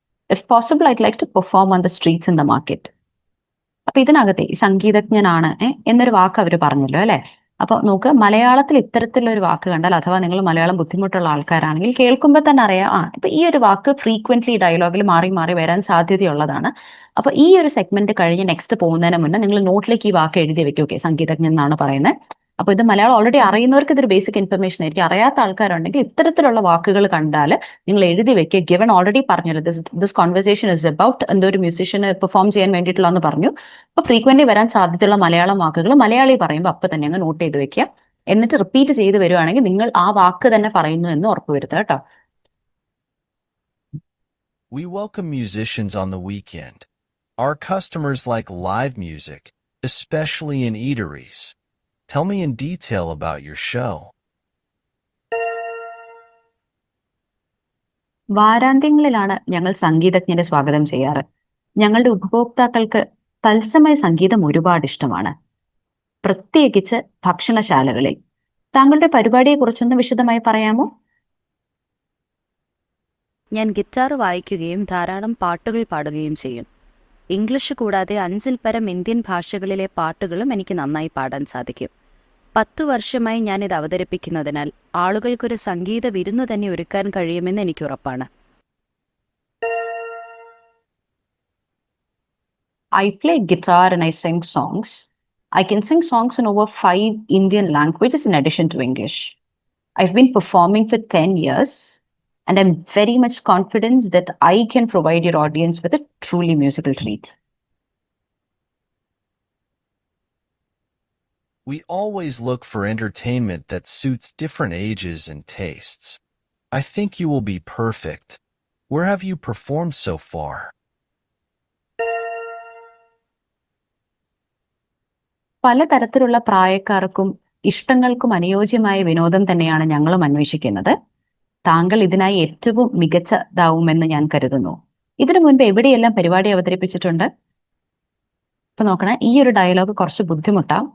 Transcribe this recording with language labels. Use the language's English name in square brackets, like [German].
[English] If possible, I'd like to perform on the streets in the market. [Malayalam] അപ്പൊ ഇതിനകത്തെ ഈ സംഗീതജ്ഞനാണ് എന്നൊരു വാക്ക് അവർ പറഞ്ഞല്ലോ അല്ലെ. അപ്പൊ നോക്ക്, മലയാളത്തിൽ ഇത്തരത്തിലുള്ള ഒരു വാക്ക് കണ്ടാൽ, അഥവാ നിങ്ങൾ മലയാളം ബുദ്ധിമുട്ടുള്ള ആൾക്കാരാണെങ്കിൽ കേൾക്കുമ്പോൾ തന്നെ അറിയാം, ഇപ്പൊ ഈ ഒരു വാക്ക് ഫ്രീക്വന്റ്ലി ഡയലോഗിൽ മാറി മാറി വരാൻ സാധ്യതയുള്ളതാണ്. അപ്പൊ ഈ ഒരു സെഗ്മെന്റ് കഴിഞ്ഞ് നെക്സ്റ്റ് പോകുന്നതിന് മുന്നേ നിങ്ങൾ നോട്ടിലേക്ക് ഈ വാക്ക് എഴുതി വെക്കും. ഓക്കെ, സംഗീതജ്ഞൻ എന്നാണ് പറയുന്നത്. അപ്പൊ ഇത് മലയാളം ഓൾറെഡി അറിയുന്നവർക്ക് ഇതൊരു ബേസിക് ഇൻഫർമേഷൻ ആയിരിക്കും. അറിയാത്ത ആൾക്കാരുണ്ടെങ്കിൽ ഇത്തരത്തിലുള്ള വാക്കുകൾ കണ്ടാൽ നിങ്ങൾ എഴുതി വെക്കുക. ഗിവൺ ഓൾറെഡി പറഞ്ഞല്ലോ, [English] this conversation is about [Malayalam] എന്തോ ഒരു മ്യൂസിഷ്യന് പെർഫോം ചെയ്യാൻ വേണ്ടിയിട്ടുള്ളതെന്ന് പറഞ്ഞു. അപ്പൊ ഫ്രീക്വന്റ്ലി വരാൻ സാധ്യതയുള്ള മലയാളം വാക്കുകൾ മലയാളി പറയുമ്പോൾ അപ്പൊ തന്നെ അങ്ങ് നോട്ട് ചെയ്ത് വെക്കുക. എന്നിട്ട് റിപ്പീറ്റ് ചെയ്ത് വരുവാണെങ്കിൽ നിങ്ങൾ ആ വാക്ക് തന്നെ പറയുന്നു എന്ന് ഉറപ്പുവരുത്തുക കേട്ടോ. [English] We welcome musicians on the weekend. Our customers like live music, especially in eateries. Tell me in detail about your show. [Malayalam] വാരാന്ത്യങ്ങളിലാണ് ഞങ്ങൾ സംഗീതജ്ഞരെ സ്വാഗതം ചെയ്യാറ്. ഞങ്ങളുടെ ഉപഭോക്താക്കൾക്ക് തത്സമയ സംഗീതം ഒരുപാട് ഇഷ്ടമാണ്, പ്രത്യേകിച്ച് ഭക്ഷണശാലകളിൽ. താങ്കളുടെ പരിപാടിയെ കുറിച്ചൊന്ന് വിശദമായി പറയാമോ? ഞാൻ ഗിറ്റാർ വായിക്കുകയും ധാരാളം പാട്ടുകൾ പാടുകയും ചെയ്യും. ഇംഗ്ലീഷ് കൂടാതെ 5-ൽ പരം ഇന്ത്യൻ ഭാഷകളിലെ പാട്ടുകളും എനിക്ക് നന്നായി പാടാൻ സാധിക്കും. 10 വർഷമായി ഞാനിത് അവതരിപ്പിക്കുന്നതിനാൽ ആളുകൾക്കൊരു സംഗീത വിരുന്ന് തന്നെ ഒരുക്കാൻ കഴിയുമെന്ന് എനിക്ക് ഉറപ്പാണ്. [English] I play guitar and I sing songs. I can sing songs in over 5 Indian languages in addition to English. I've been performing for 10 years and I'm very much confident that I can provide your audience with a truly musical treat. We always look for entertainment that suits different ages and tastes. I think you will be perfect. Where have you performed so far? [Malayalam] പലതരത്തിലുള്ള പ്രായക്കാർക്കും ഇഷ്ടങ്ങൾക്കും അനുയോജ്യമായ വിനോദം തന്നെയാണ് ഞങ്ങളും അന്വേഷിക്കുന്നത്. താങ്കൾ ഇതിനായി ഏറ്റവും മികച്ചതാവുമെന്ന് ഞാൻ കരുതുന്നു. ഇതിനു മുൻപ് എവിടെയെല്ലാം പരിപാടി അവതരിപ്പിച്ചിട്ടുണ്ട്? ഇപ്പൊ നോക്കണേ, ഈ ഒരു ഡയലോഗ് കുറച്ച് ബുദ്ധിമുട്ടാവും.